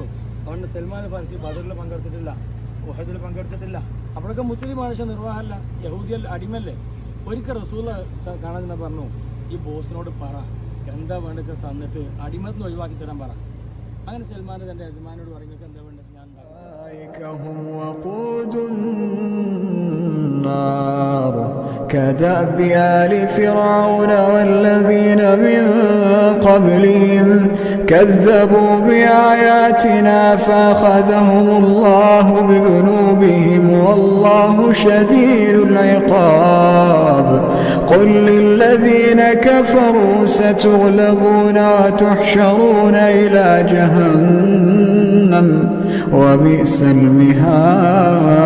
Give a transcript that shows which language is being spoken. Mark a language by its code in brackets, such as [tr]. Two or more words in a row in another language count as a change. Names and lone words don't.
[ml] അതുകൊണ്ട് സൽമാൻ ഫാരിസി ബദറിൽ പങ്കെടുത്തിട്ടില്ല, ഉഹദിൽ പങ്കെടുത്തിട്ടില്ല. അപ്പോഴൊക്കെ മുസ്ലിമാണ്, പക്ഷെ നിർവാഹമല്ല, യഹൂദിയൽ അടിമല്ലേ. ഒരിക്കൽ റസൂൽ കാണാൻ പറഞ്ഞു, ഈ ബോസിനോട് പറ എന്താ വേണ്ടത് തന്നിട്ട് അടിമത്തിന് ഒഴിവാക്കി തരാൻ പറ. അങ്ങനെ സൽമാൻ തൻ്റെ യജമാനോട് പറഞ്ഞു, എന്താ വേണ്ടത് ഞാൻ [ar] كدأب آل فرعون والذين من قبلهم كذبوا بآياتنا فأخذهم الله بذنوبهم والله شديد العقاب قل للذين كفروا ستغلبون وتحشرون إلى جهنم وبئس المهاد.